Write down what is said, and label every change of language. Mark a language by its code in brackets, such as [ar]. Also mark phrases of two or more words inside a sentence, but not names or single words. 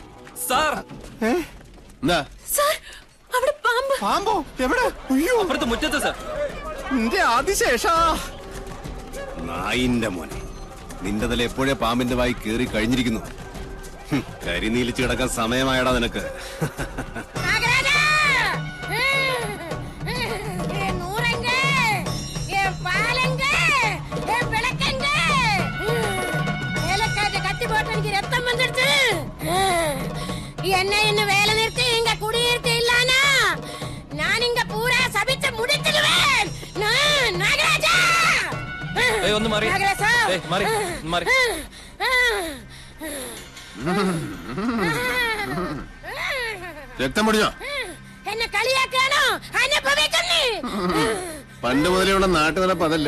[ml] എന്താ? പാമ്പോ? എവിടെ? അയ്യോ, അപ്പുറത്ത് മുറ്റത്ത് സർ. നിന്റെ ആദിശേഷാ. നായിന്റെ മോനെ, നിന്റെ തല എപ്പോഴേ പാമ്പിന്റെ വായി കേറി കഴിഞ്ഞിരിക്കുന്നു. കരിനീലിച്ച് കിടക്കാൻ സമയമായടാ നിനക്ക്. [ta] என்ன என்ன வேலை நிறுத்தி இங்க குடியிருத்து இல்லானா நான் இங்க பூரா சபிச்சு முடிச்சிடுவேன். நாகராஜா, [ml] ഏയ് ഒന്ന് മാറി. നാഗരാജാ, ഏയ് മാറി മാറി. രക്തം പൊടിഞ്ഞോ? എന്നെ കളിയാക്കാനോ? അനുഭവിക്കുന്നേ. പണ്ട് മുതലുള്ള നാട്ടു നടപ്പ് അതല്ലേ.